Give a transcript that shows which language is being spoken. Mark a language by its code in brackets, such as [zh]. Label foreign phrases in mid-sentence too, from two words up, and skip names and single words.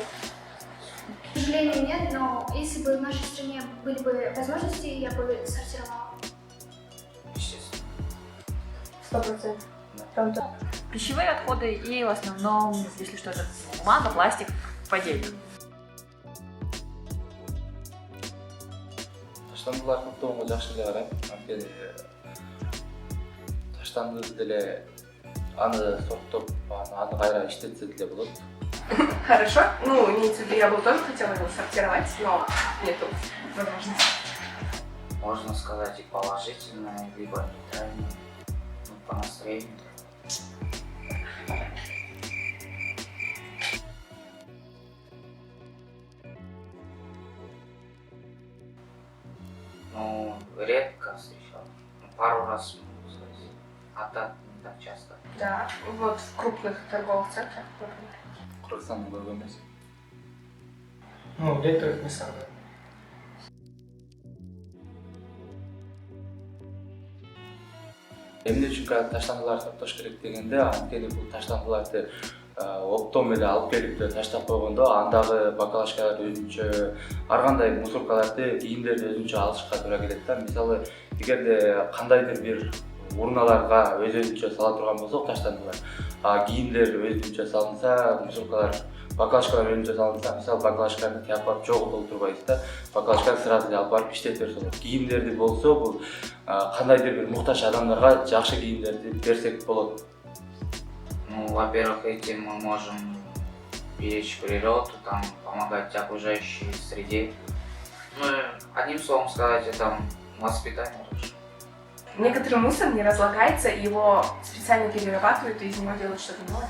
[ru] К сожалению, нет, но если бы в нашей стране были бы возможности, я бы сортировала. Естественно. 100%. Пищевые отходы и в основном, если что, это бумага, пластик по отдельно. [ky] Таштандылар топтогонго жакшы эле карайм. Анткени таштанды деле аны сорттоп, аны кайра иштетсе деле болот. [ru] Хорошо. Ну, имеется в виду, я бы тоже хотела его сортировать, но нету возможности. Можно сказать и положительное, либо нейтральное, ну, по настроению. Ну, редко встречал. Ну, пару раз могу сказать. А так не так часто. Да, вот в крупных торговых центрах, например. [ky] Кыргызстанда көп эмес. [ru] ну, в некоторых местах, да. [ky] Эмне үчүн таштандыларды топтош керек дегенде, анткени бул таштандыларды оптом эле алып келип таштап койгондо андагы бакалашкалар өзүнчө, ар кандай мусоркаларды, кийимдерди өзүнчө алышка туура келет да. Мисалы, эгерде кандайдыр бир урналарга өзүнчө сала турган болсок таштандылар, кийимдер өзүнчө салынса, мусоркалар, бакалашкалар өзүнчө салынса, мисалы бакалашканы тияп барып жогу толтурбайбыз да. Бакалашканы сразу эле алып барып иштетип берсе болот. Кийимдерди болсо, бул кандайдыр бир муктаж адамдарга жакшы кийимдерди берсек болот. [ru] Ну, во-первых, этим мы можем беречь природу, там, помогать окружающей среде. Ну, одним словом сказать, это воспитание тоже. Некоторый мусор не разлагается, его специально перерабатывают и из него делают что-то новое.